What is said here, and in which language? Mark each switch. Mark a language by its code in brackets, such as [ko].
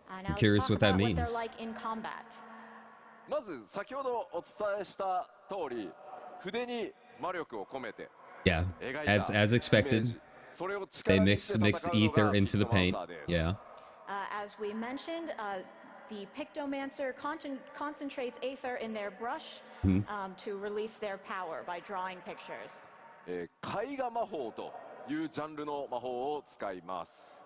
[en] I'm curious what that means. What they're like in combat. [ja] まず先ほどお伝えした通り筆に魔力を込めて [en] Yeah, as expected, they mix ether into the paint. Yeah. As we mentioned, the Pictomancer concentrates aether in their brush to release their power by drawing pictures. [ja] 絵画魔法というジャンルの魔法を使います。